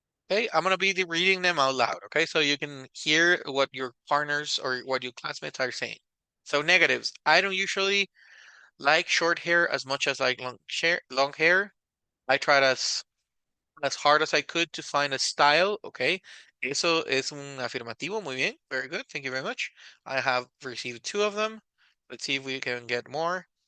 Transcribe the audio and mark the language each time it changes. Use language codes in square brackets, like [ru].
[en] Okay, I'm gonna be reading them out loud, okay? So you can hear what your partners or what your classmates are saying. So negatives. I don't usually like short hair as much as I like long hair. I tried as hard as I could to find a style, okay? [es] Eso es un afirmativo, muy bien. [en] Very good, thank you very much. I have received 2 of them. Let's see if we can get more.